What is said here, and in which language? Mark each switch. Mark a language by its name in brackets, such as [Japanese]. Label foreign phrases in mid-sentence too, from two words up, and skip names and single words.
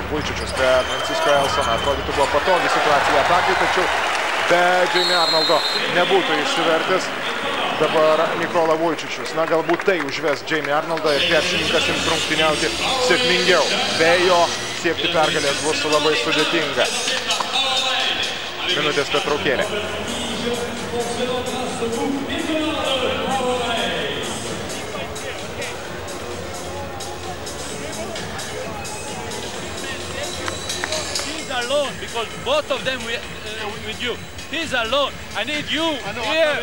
[Lithuanian] Vujčičius be Francisco Elsono. Atrodytų buvo patogi situacija atakai, tačiau be Jamie Arnoldo nebūtų išsivertęs. Dabar Nikola Vujčičius. Na, galbūt tai užves Jamie Arnoldą ir krepšininkas ims rungtyniauti sėkmingiau. Be jo siekti pergalės bus labai sudėtinga. Minutės pertraukėlė. [English] Alone, because both of them with you. He's alone. I need you here.